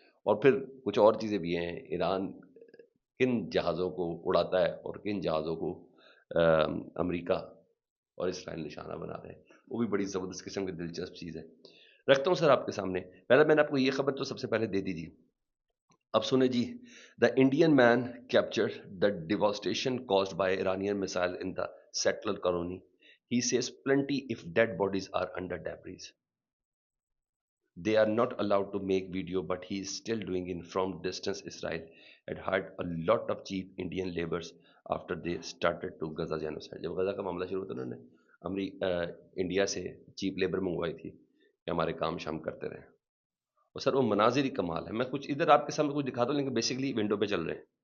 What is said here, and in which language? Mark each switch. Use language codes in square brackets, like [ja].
[hi] और फिर कुछ और चीज़ें भी हैं। ईरान किन जहाज़ों को उड़ाता है और किन जहाज़ों को अमेरिका और इसराइल निशाना बना रहे हैं, वो भी बड़ी ज़बरदस्त किस्म की दिलचस्प चीज़ है। रखता हूँ सर आपके सामने। पहले मैंने आपको ये खबर तो सबसे पहले दे दी थी। अब सुने जी। [en] The Indian man capture the devastation caused by Iranian missile in the settler colony. He says plenty of dead bodies are under debris. They are not allowed to make video, but he is still doing it from distance. Israel had hired a lot of cheap Indian laborers after they started to Gaza genocide. [hi] जब गजा का मामला शुरू हुआ था, उन्होंने India से cheap labour मंगवाई थी कि हमारे काम शाम करते रहे। और सर, वो मनाजिर ही कमाल है। मैं कुछ इधर आपके सामने कुछ दिखा दूं, लेकिन बेसिकली विंडो पे चल रहे हैं।